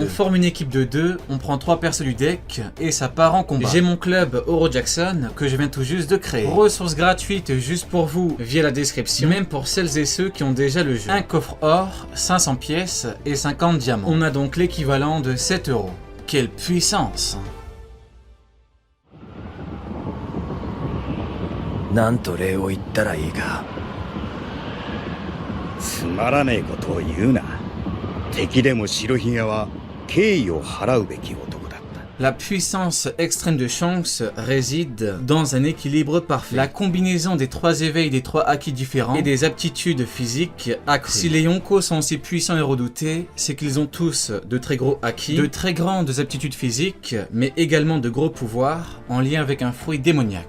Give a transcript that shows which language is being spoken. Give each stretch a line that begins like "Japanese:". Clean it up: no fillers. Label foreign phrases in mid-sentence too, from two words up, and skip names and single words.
French: On forme une équipe de 2, on prend 3 persos du deck et ça part en combat. J'ai mon club Oro Jackson que je viens tout juste de créer. Ressources gratuites juste pour vous via la description, même pour celles et ceux qui ont déjà le jeu. Un coffre or, 500 pièces et 50 diamants. On a donc l'équivalent de 7 €. Quelle puissance!
Japanese: なんと礼を言ったらいいか。つまらねえことを言うな。敵でも白ひげは敬意を払うべき男だった。
French: La puissance extrême de Shanks réside dans un équilibre parfait. La combinaison des 3 éveils des 3 Haki différents et des aptitudes physiques accrues. Si les Yonko sont aussi puissants et redoutés, c'est qu'ils ont tous de très gros Haki, de très grandes aptitudes physiques, mais également de gros pouvoirs en lien avec un fruit démoniaque.